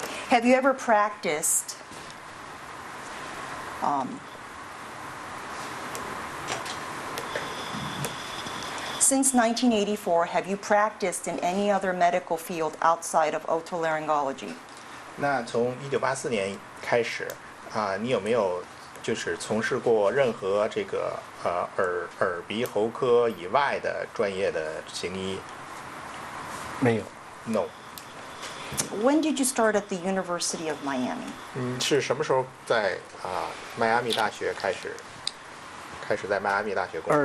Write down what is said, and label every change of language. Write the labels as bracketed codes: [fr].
[en] Have you ever practiced since 1984, have you practiced in any other medical field outside of otolaryngology? [zh] 那从1984年开始，你有没有就是从事过任何这个耳鼻喉科以外的专业的行医没有。 [en] ？No。 When did you start at the University of Miami? [zh] 是什么时候在迈阿密大学开始在迈阿密大学工作